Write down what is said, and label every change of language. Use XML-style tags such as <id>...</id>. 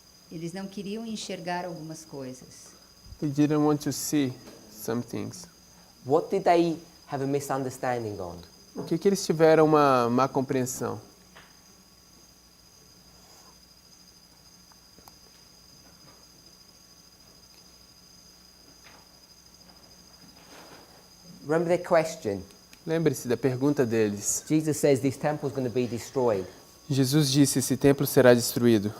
<pt>Eles não queriam enxergar algumas coisas.</pt> <en>They didn't want to see some things. What did they have a misunderstanding on?</en> <pt>O que eles tiveram uma má compreensão?</pt> <en>Remember their question.</en> <pt>Lembre-se da pergunta deles.</pt> <en>Jesus says this temple is going to be destroyed.</en> <pt>Jesus disse, esse templo será destruído.</pt>